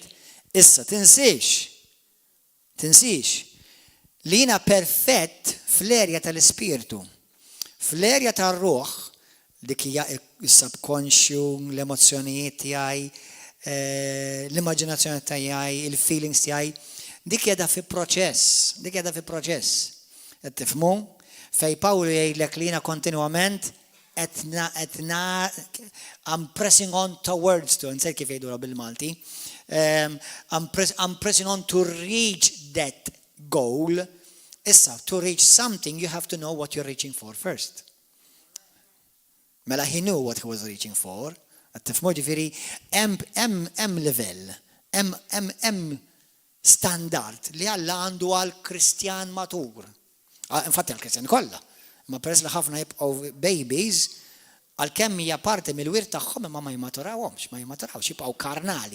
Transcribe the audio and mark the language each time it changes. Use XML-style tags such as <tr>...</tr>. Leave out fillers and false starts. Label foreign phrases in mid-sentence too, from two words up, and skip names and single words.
<mt>Issa, tinsix li jiena perfett fl-erja tal-ispirtu, fl-erja tal-ruħ, dik hija s-subconscious, l-emozzjonijiet tiegħi, l-immaġinazzjoni tiegħi, il-feelings tiegħi, dik qiegħda fi proċess. Qed tifhmu? Fej Pawlu jgħidlek li jiena kontinwament</mt> <en>I'm pressing on towards to,</en> <mt>nsejt kif jgħidula bil-Malti.</mt> <en>I'm pressing on to reach that goal. Issa, to reach something, you have to know what you're reaching for first. Mela, he knew what he was reaching for.</en> <mt>Tifmu ġifiri, hemm level, hemm standard li Alla għandu għal-Kristjan matur. Infatti għal-Kristjan kollha. Ma peress li ħafna jibqgħu babies, għalkemm hija parti mill-wirt tagħhom imma ma jimaturawhomx, jibqgħu karnali.</mt>